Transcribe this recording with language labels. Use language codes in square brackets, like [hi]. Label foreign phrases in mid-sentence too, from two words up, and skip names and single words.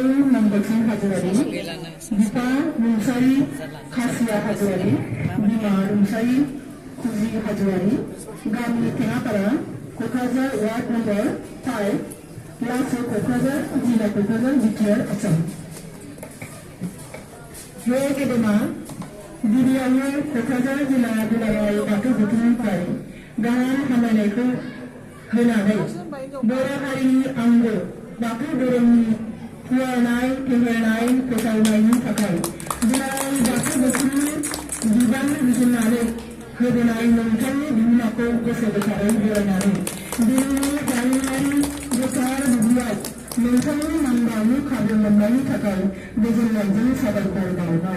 [brx] Nambaksin Hajwari, Dipa Rumsari Khasya Hajwari, Bima Rumsari Kuzi Hajwari, Gami Tenapara, Kokrajhar Ward Number 5, Laso Kokrajhar, Jila Kokrajhar, Jitiar, Assam. Joy Kedema, Diriyawa Kokrajhar Jila Dulalai Bathau Gauthumनिफ्राय गाहाम हामलायनायखौ होनानै बर' हारिनि आंगो बाथौ धोरोमनि फुवारनाय फेहेरनाय फोसावनायनि थाखाय जेराव बाथौ बोसोरनि बिबान रुजुननानै होबोनाय नोंथांनि बिहोमाखौ गोसो गोथारै बरायनानै दिनैनि जारिमिनारि गोथार बुब्लियाव नोंथांनि मानबावनो खाबु मोननायनि थाखाय गोजोननायजों साबायखर बावबाय।